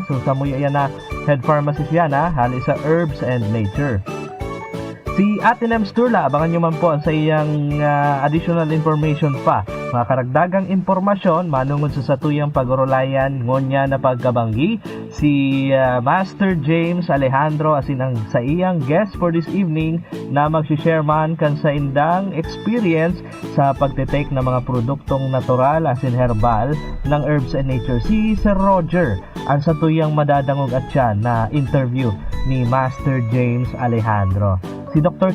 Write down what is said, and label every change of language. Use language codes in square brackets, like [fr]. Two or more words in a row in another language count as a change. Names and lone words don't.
[bik] So sa muya yan na [en] head pharmacist [bik] yan hali sa Herbs and Nature. Si Ate Nems Turla, abangan nyo man po sa iyang [en] additional information [bik] pa. Mga karagdagang impormasyon, manungod sa satuyang pag-urulayan, ngonya na pagkabanggi, si Master James Alejandro asin ang sa iyang [en] guest for this evening [bik] na mag-share man kan sa indang experience sa pagtitake ng mga produktong natural asin herbal ng Herbs and Nature. Si Sir Roger, ang satuyang madadangog at siya na interview ni Master James Alejandro. Si Dr.